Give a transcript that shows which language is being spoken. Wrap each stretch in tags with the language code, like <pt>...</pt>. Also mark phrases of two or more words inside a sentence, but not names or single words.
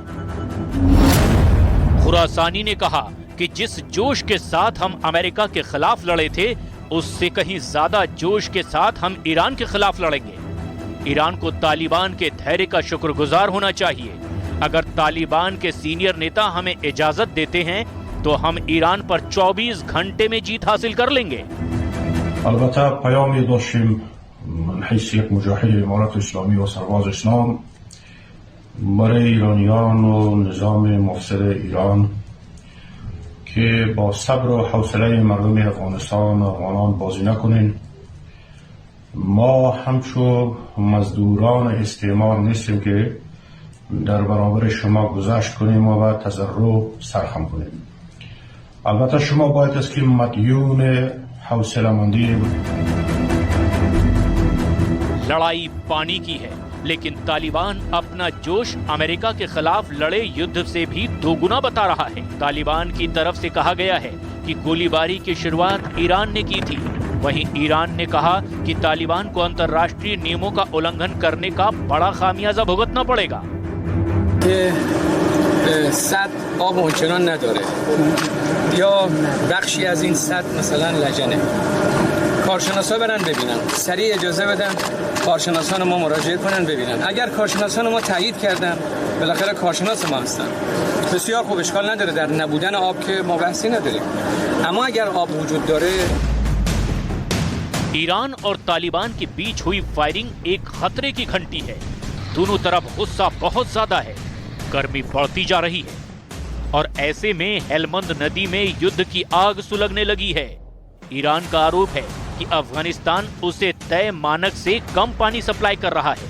<hi>खुरासानी ने कहा कि जिस जोश के साथ हम अमेरिका के खिलाफ लड़े थे, उससे कहीं ज्यादा जोश के साथ हम ईरान के खिलाफ लड़ेंगे। ईरान को तालिबान के धैर्य का शुक्रगुजार होना चाहिए। अगर तालिबान के सीनियर नेता हमें इजाजत देते हैं तो हम ईरान पर 24 घंटे में जीत हासिल कर लेंगे।</hi> <fa>البته پیامی داشتیم من حیث یک مجاهد امارت اسلامی و سرباز اسلام برای ایرانیان و نظام مفسد ایران که با صبر و حوصله مردم افغانستان و افغانان بازی نکنین. ما همچو مزدوران استعمار نیستیم که در برابر شما گذشت کنیم و تضرع سرخم کنیم. البته شما باید است که مدیون حوصله‌مندی</fa> <hi>लड़ाई पानी की है, लेकिन तालिबान अपना जोश अमेरिका के खिलाफ लड़े युद्ध से भी दोगुना बता रहा है। तालिबान की तरफ से कहा गया है कि गोलीबारी की शुरुआत ईरान ने की थी। वहीं ईरान ने कहा कि तालिबान को अंतर्राष्ट्रीय नियमों का उल्लंघन करने का बड़ा खामियाजा भुगतना पड़ेगा।</hi> <fa>سد آب اونچنان نداره یا بخشی از این سد مثلا لجنه. کارشناسا برن ببینن، سریع اجازه بدن کارشناسان ما مراجعه کنن ببینن. اگر کارشناسان ما تایید کردن، بالاخره کارشناس ما هستن، بسیار خوب، اشکال نداره. در نبودن آب که ما بحثی نداریم، اما اگر آب وجود داره.</fa> <hi>ईरान और तालिबान के बीच हुई फायरिंग एक खतरे की घंटी है। दोनों तरफ गुस्सा बहुत ज्यादा है, गर्मी बढ़ती जा रही है और ऐसे में हेलमंद नदी में युद्ध की आग सुलगने लगी है। ईरान का आरोप है कि अफगानिस्तान उसे तय मानक से कम पानी सप्लाई कर रहा है।</hi>